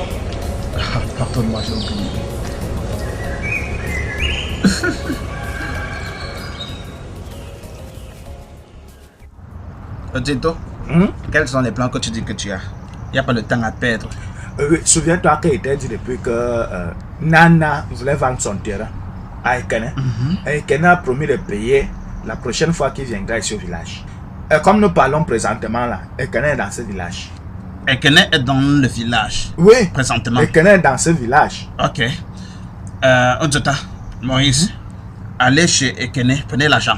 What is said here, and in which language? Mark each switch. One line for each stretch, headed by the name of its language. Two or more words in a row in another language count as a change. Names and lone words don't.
French: Ah, pardonne-moi, j'ai oublié. Tito, quels sont les plans que tu dis que tu as? Il n'y a pas le temps à perdre. Oui, souviens-toi qu'il était dit depuis que Nana voulait vendre son terrain à Ekene. Ekene a promis de payer la prochaine fois qu'il viendra ici au village. Et comme nous parlons présentement là, Ekene est dans ce village. Ekene est dans le village? Oui, présentement. Ekene est dans ce village. Ok. Ojota, Maurice, allez chez Ekene, prenez l'argent.